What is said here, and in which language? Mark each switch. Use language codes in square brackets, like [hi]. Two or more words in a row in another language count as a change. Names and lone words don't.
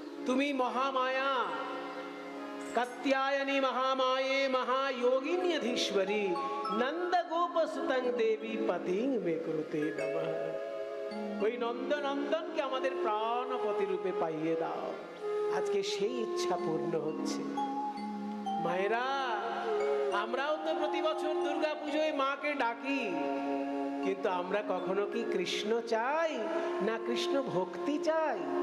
[bn] তুমি মহামায়া, [sa] কাত্যায়নী महामाये महायोगिन्यधीश्वरी नंद गोप सुतंग देवी पतिं मे कुरुते नमः। [bn] ওই নন্দনন্দনকে আমাদের প্রাণপতি রূপে পাইয়ে দাও। আজকে সেই ইচ্ছা পূর্ণ হচ্ছে। মায়েরা, আমরাও তো প্রতি বছর দুর্গা পুজোয় মাকে ডাকি, কিন্তু আমরা কখনো কি কৃষ্ণ চাই না কৃষ্ণ ভক্তি চাই?